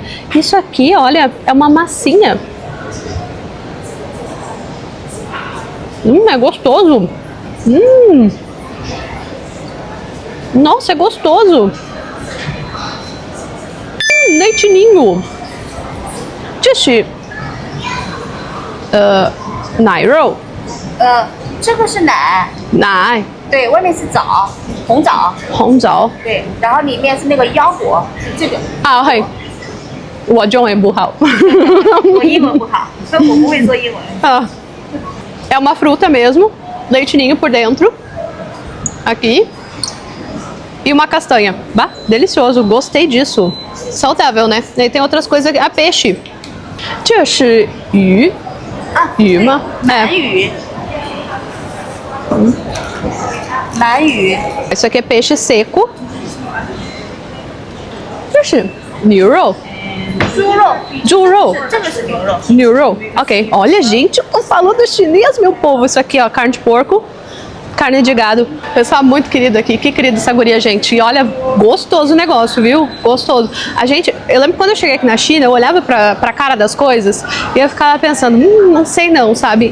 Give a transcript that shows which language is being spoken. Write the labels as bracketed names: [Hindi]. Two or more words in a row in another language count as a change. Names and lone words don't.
[Portuguese] Isso aqui, olha, é uma massinha. É gostoso. Nossa, é gostoso. Leite ninho. [Chinese] 这是奶肉。这个是奶，奶。对，外面是枣，红枣，红枣。对，然后里面是那个腰果，是这个。啊，係。我中文不好。我英文不好，所以我不会说英文。 [Portuguese] Ah, é uma fruta mesmo, leite ninho por dentro, aqui, e uma castanha. Bah, delicioso, gostei disso. Saudável, né? E tem outras coisas aqui. Ah, peixe. [Chinese] 这是鱼。鱼吗？鳗鱼。鳗鱼。 [Portuguese] Isso aqui é peixe seco. [Chinese] 这是牛肉。猪肉。猪肉。这个是牛肉。牛肉. [Portuguese] Ok. Olha, gente, eu tô falando chinês, meu povo. Isso aqui, ó, carne de porco. Carne de gado. Pessoal muito querido aqui. Que querido essa guria, gente. E olha, gostoso o negócio, viu? Gostoso. Eu lembro quando eu cheguei aqui na China, eu olhava pra cara das coisas e eu ficava pensando, não sei não, sabe?